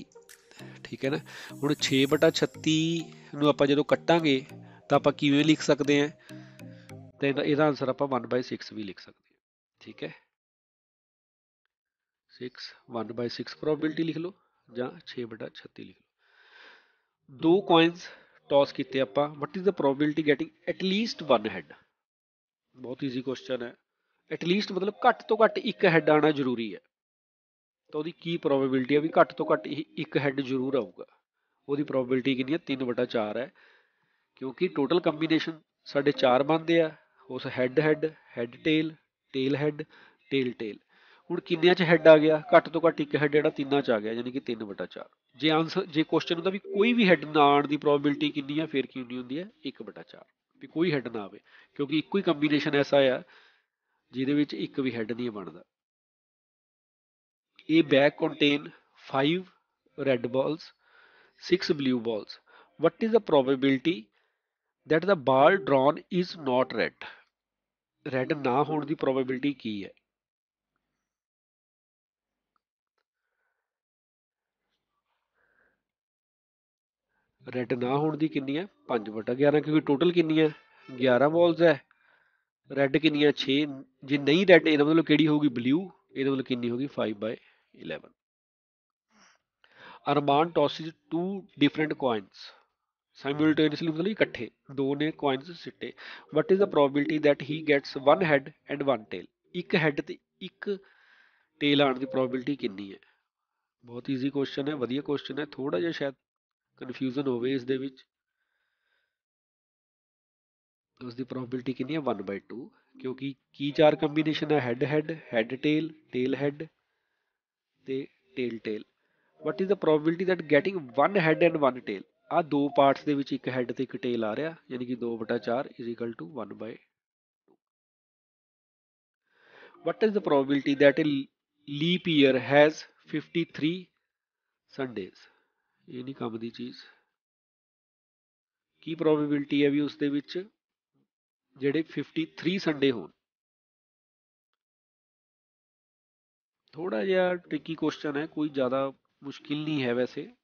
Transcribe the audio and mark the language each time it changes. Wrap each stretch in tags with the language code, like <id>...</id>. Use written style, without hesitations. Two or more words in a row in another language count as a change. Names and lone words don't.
<pa>ਠੀਕ ਹੈ ਨਾ, ਹੁਣ 6/36 ਨੂੰ ਆਪਾਂ ਜਦੋਂ ਕੱਟਾਂਗੇ ਤਾਂ ਆਪਾਂ ਕਿਵੇਂ ਲਿਖ ਸਕਦੇ ਹਾਂ, ਤੇ ਇਹਦਾ ਆਨਸਰ ਆਪਾਂ 1/6 ਵੀ ਲਿਖ ਸਕਦੇ ਹਾਂ। ਠੀਕ ਹੈ, 6 1/6 ਪ੍ਰੋਬੇਬਿਲਿਟੀ ਲਿਖ ਲਓ ਜਾਂ 6/36 ਲਿਖ ਲਓ। 2</pa> <en>coins toss</en> <pa>ਕੀਤੇ ਆਪਾਂ,</pa> <en>what is the probability getting at least one head।</en> <pa>ਬਹੁਤ</pa> <en>easy question</en> <pa>ਹੈ। ਐਟਲੀਸਟ ਮਤਲਬ ਘੱਟ ਤੋਂ ਘੱਟ ਇੱਕ ਹੈਡ ਆਉਣਾ ਜ਼ਰੂਰੀ ਹੈ, ਤਾਂ ਉਹਦੀ ਕੀ ਪ੍ਰੋਬੇਬਿਲਿਟੀ ਹੈ ਵੀ ਘੱਟ ਤੋਂ ਘੱਟ ਇੱਕ ਹੈਡ ਜ਼ਰੂਰ ਆਊਗਾ। ਉਹਦੀ ਪ੍ਰੋਬੇਬਿਲਿਟੀ ਕਿੰਨੀ ਹੈ 3/4 ਹੈ, ਕਿਉਂਕਿ</pa> <en>total combination</en> <pa>ਸਾਡੇ 4 ਬਣਦੇ ਆ।</pa> <en>ਉਸ head head, head tail, tail head, tail tail.</en> <pa>ਹੁਣ ਕਿੰਨਿਆਂ ਚ ਹੈਡ ਆ ਗਿਆ, ਘੱਟ ਤੋਂ ਘੱਟ ਇੱਕ ਹੈਡ ਜਿਹੜਾ 3 ਚ ਆ ਗਿਆ, ਯਾਨੀ ਕਿ 3/4। ਜੇ ਆਨਸਰ, ਜੇ ਕੁਐਸਚਨ ਹੁੰਦਾ ਵੀ ਕੋਈ ਵੀ ਹੈਡ ਨਾ ਆਉਣ ਦੀ ਪ੍ਰੋਬੇਬਿਲਿਟੀ ਕਿੰਨੀ ਹੈ, ਫਿਰ ਕਿੰਨੀ ਹੁੰਦੀ ਹੈ 1/4, ਵੀ ਕੋਈ ਹੈਡ ਨਾ ਆਵੇ, ਕਿਉਂਕਿ ਇੱਕੋ ਹੀ ਕੰਬੀਨੇਸ਼ਨ ਐਸਾ ਆ ਜਿਹਦੇ ਵਿੱਚ ਇੱਕ ਵੀ ਹੈਡ ਨਹੀਂ ਬਣਦਾ।</pa> <en>A bag contain 5 red balls, 6 blue balls। What is the probability that the ball drawn is not red।</en> <pa>ਰੈਡ ਨਾ ਹੋਣ ਦੀ ਪ੍ਰੋਬੇਬਿਲਿਟੀ ਕੀ ਹੈ। ਰੈਡ ਨਾ ਹੋਣ ਦੀ ਕਿੰਨੀ ਹੈ 5/11, ਕਿਉਂਕਿ ਟੋਟਲ ਕਿੰਨੀ ਹੈ 11 ਬਾਲਸ ਹੈ। ਰੈਡ ਕਿੰਨੀ ਹੈ 6। ਜੇ ਨਹੀਂ ਰੈਡ, ਇਹਦਾ ਮਤਲਬ ਕਿਹੜੀ ਹੋਊਗੀ ਬਲੂ, ਇਹਦਾ ਮਤਲਬ ਕਿੰਨੀ ਹੋਗੀ 5/11।</pa> <en>ਅਰਮਾਨ tosses 2 different coins simultaneously,</en> <pa>ਮਤਲਬ ਇਕੱਠੇ 2 ਨੇ coins ਸਿੱਟੇ।</pa> <en>what is the probability that he gets one head and one tail।</en> <pa>ਇੱਕ ਹੈਡ ਤੇ ਇੱਕ ਟੇਲ ਆਉਣ ਦੀ ਪ੍ਰੋਬੇਬਿਲਿਟੀ ਕਿੰਨੀ ਹੈ। ਬਹੁਤ</pa> <en>easy question</en> <pa>ਹੈ, ਵਧੀਆ ਕੁਐਸਚਨ ਹੈ, ਥੋੜਾ ਜਿਹਾ ਸ਼ਾਇਦ ਕਨਫਿਊਜ਼ਨ ਹੋਵੇ ਇਸ ਦੇ ਵਿੱਚ। ਉਸਦੀ ਪ੍ਰੋਬੇਬਿਲਿਟੀ ਕਿੰਨੀ ਹੈ 1/2, ਕਿਉਂਕਿ ਕੀ 4 ਕੰਬੀਨੇਸ਼ਨ ਹੈ</pa> <en>head head, head tail, tail head</en> <pa>ਤੇ</pa> <en>tail tail. what is the probability that getting one head and one tail।</en> <pa>ਆ ਦੋ ਪਾਰਟਸ ਦੇ ਵਿੱਚ ਇੱਕ ਹੈਡ ਤੇ ਇੱਕ ਟੇਲ ਆ ਰਿਹਾ, ਯਾਨੀ ਕਿ 2/4</pa> <en>is equal to</en> <pa>1/2।</pa> <en>what is the probability that a leap year has 53 Sundays।</en> <pa>ਇਹ ਨਹੀਂ ਕੰਮ ਦੀ ਚੀਜ਼। ਕੀ ਪ੍ਰੋਬੇਬਿਲਿਟੀ ਹੈ ਵੀ ਉਸ ਦੇ ਵਿੱਚ ਜਿਹੜੇ 53 ਸੰਡੇ ਹੋਣ। ਥੋੜਾ ਜਿਹਾ</pa> <en>tricky question</en> <pa>ਹੈ, ਕੋਈ ਜ਼ਿਆਦਾ ਮੁਸ਼ਕਿਲ ਨਹੀਂ ਹੈ ਵੈਸੇ।</pa>